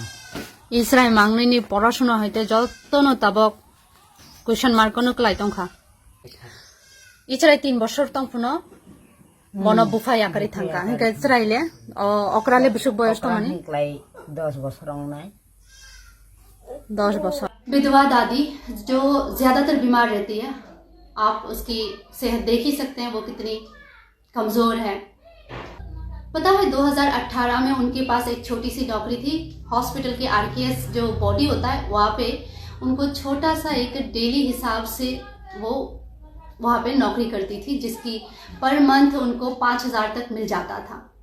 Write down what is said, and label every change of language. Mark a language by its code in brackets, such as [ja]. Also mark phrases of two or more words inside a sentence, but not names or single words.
[trp] Israel mangnai ni porashona hoite jottono tabok [en] question mark [trp] kono klai tongkha. Israel 3 বছর tongphuno bono bufai akari thangka. Hingke Israel okrale busuk boyos to mani Klai 10 বছর rong nai. 10 বছর. [hi] विधवा दादी जो ज्यादातर बीमार रहती है, आप उसकी सेहत देख ही सकते हैं वो कितनी कमजोर है। पता है 2018 में उनके पास एक छोटी सी नौकरी थी। हॉस्पिटल के आरकेएस जो बॉडी होता है वहाँ पे उनको छोटा सा एक डेली हिसाब से वो वहाँ पे नौकरी करती थी, जिसकी [en] per month [hi] उनको 5,000 तक मिल जाता था।